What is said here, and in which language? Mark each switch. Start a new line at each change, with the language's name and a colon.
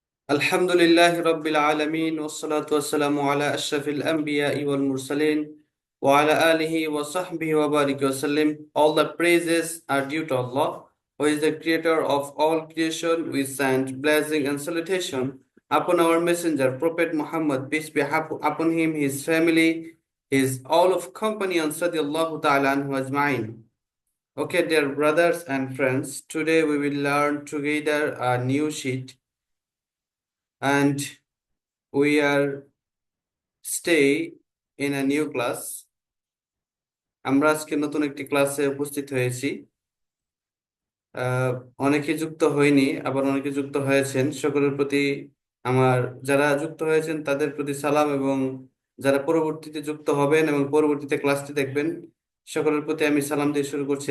Arabic: الحمد لله رب العالمين والصلاة والسلام على أشرف الأنبياء والمرسلين وعلى آله وصحبه وبارك وسلم.
English: All the praises are due to Allah, who is the creator of all creation. We send blessing and salutation upon our messenger, Prophet Muhammad, peace be upon him, his family, his all of company, and
Arabic: Sadiyallahu ta'ala anhu ajma'in.
English: Okay, dear brothers and friends, today we will learn together a new sheet, and we are stay in a new class.
Bangla: আমরা আজকে নতুন একটি ক্লাসে উপস্থিত হয়েছি। আহ, অনেকে যুক্ত হয়নি, আবার অনেকে যুক্ত হয়েছেন। সকলের প্রতি আমার, যারা যুক্ত হয়েছেন তাদের প্রতি সালাম, এবং যারা পরবর্তীতে যুক্ত হবেন এবং পরবর্তীতে ক্লাসটি দেখবেন, সকলের প্রতি আমি সালাম দিয়ে শুরু করছি।